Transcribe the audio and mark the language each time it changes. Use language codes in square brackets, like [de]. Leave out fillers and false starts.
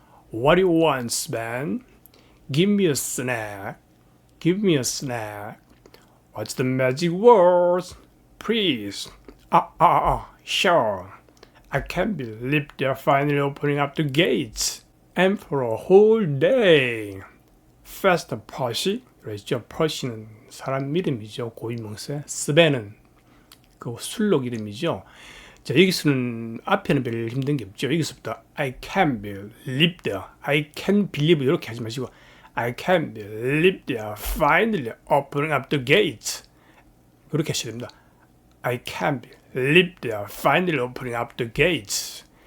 [en] What do you want, Sven? Give me a snack. Give me a snack. What's the magic word? Please. Sure. I can't believe they're finally opening up the gates. And for a whole day. Faster, Percy. [ko] 그랬죠. Percy는 사람 이름이죠. 고유명사. 스벤은 그 술록 이름이죠. 자, 여기서는 앞에는 별 힘든 게 없죠. 여기서부터 [en] I can't believe there. I can't believe [ko] 이렇게 하지 마시고 [en] I can't believe they're finally opening up the gates. [ko] 그렇게 하셔야 됩니다. [en] I can't believe they're finally opening up the gates.